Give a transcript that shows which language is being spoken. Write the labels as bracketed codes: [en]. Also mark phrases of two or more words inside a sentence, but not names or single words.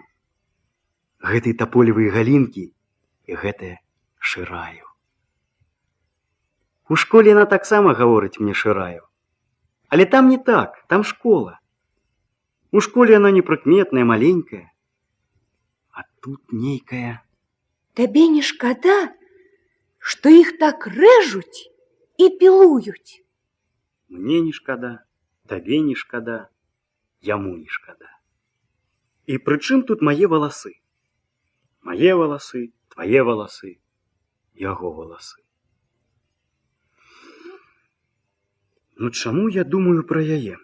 [be] Гэтай таполевыя галінкі і гэтае шыраю. У школе яна таксама гаворыць мне шыраю. Але там не так, там школа. У школе она непрыкметная, маленькая. А тут нейкая... [ru] Тебе не шкода, что их так режуть и пилуют? [be] Мне не шкода, табе не шкода, яму не шкода. І пры чым тут мае валасы? Мае валасы, твае валасы, яго валасы. Ну чаму я думаю пра яе?